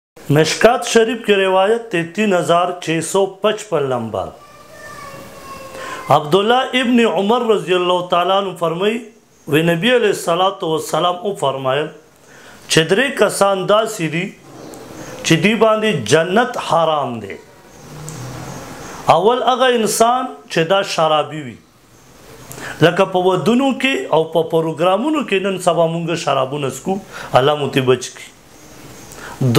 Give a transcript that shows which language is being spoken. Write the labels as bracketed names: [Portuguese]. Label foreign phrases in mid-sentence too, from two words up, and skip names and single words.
[Urdu] مشکات شریف کی روایت [Pashto] 3655 نمبر عبداللہ ابن عمر [Arabic] رضی اللہ تعالیٰ عنہ [Pashto] فرمائی وی نبی [Arabic] علیہ السلام [Pashto] او فرمایل چې درې کسان داسې دي چې دی باندې جنت حرام دی. اول هغه انسان چې دا شرابي وي لکه په ودونو کې او په پروګرامونو کې نن سبا مونږ شرابونه څکو الله مو ته بچ کړي.